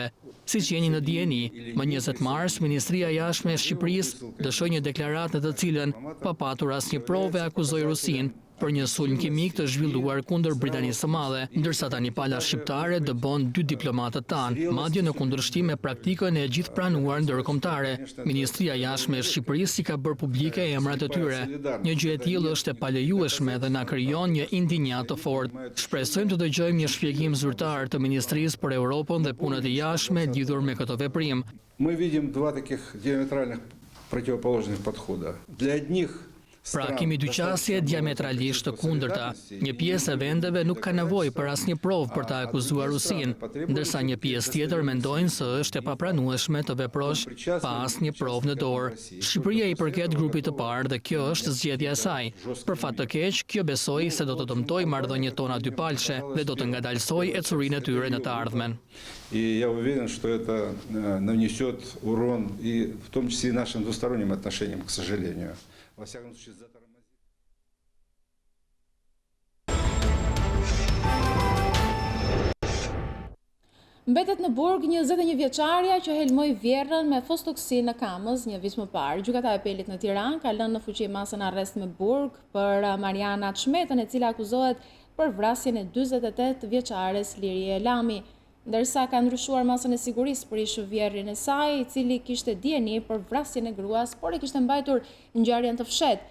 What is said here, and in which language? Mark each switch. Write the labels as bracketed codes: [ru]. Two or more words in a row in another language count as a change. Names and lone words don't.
[sq] Siç jeni në dieni, më 20 mars Ministria e Jashtme e Shqipërisë dëshoi një deklaratë në të cilën pa patur asnjë provë akuzoi Rusinë për një sulm kimik të zhvilluar kundër Britanisë së Madhe, ndërsa tani pala shqiptare dëbon 2 diplomatët tanë, madje në kundërshtim me praktikën e gjithë pranuar ndërkombëtare. Ministria e Jashtme e Shqipërisë i ka bërë publike emrat e tyre. Një gjë e tillë është e palejueshme dhe na krijon një indinjat të fortë. Shpresojmë të dëgjojmë një shpjegim zyrtar të Ministrisë për Europën dhe punët e jashtme lidhur me këtë veprim. [ru] Мы видим два таких диаметральных противоположных подхода. Для одних [sq] Pra kemi dy qasje diametralisht të kundërta. Një pjesë e vendeve nuk ka nevojë për asnjë provë për ta akuzuar Rusinë, ndërsa një pjesë tjetër mendojnë se është e papranueshme të veprosh pa asnjë provë në dorë. Shqipëria i përket grupit të parë dhe kjo është zgjedhja e saj. Për fat të keq, kjo besoi se do të dëmtojë marrëdhëniet tona dypalshe dhe do të ngadalsojë ecurinë e tyre në të ardhmen. [ru] И я уверен, что это нанесет урон и в том числе и нашим двусторонним отношениям, к сожалению. Во всяком случае, затормозит. [sq] Mbetet në burg 21 vjeçaria që helmoi vjerrën me fostoksin në Kamës një vit më parë. Gjykata e Apelit në Tiranë ka lënë në fuqi masën arrest me burg për Mariana Çmetën, e cila akuzohet për vrasjen e 48 vjeçares Lirie Lami, ndërsa ka ndryshuar masën e sigurisë për ish vjerrin e saj, i cili kishte dieni për vrasjen e gruas, por e kishte mbajtur ngjarjen të fshehtë.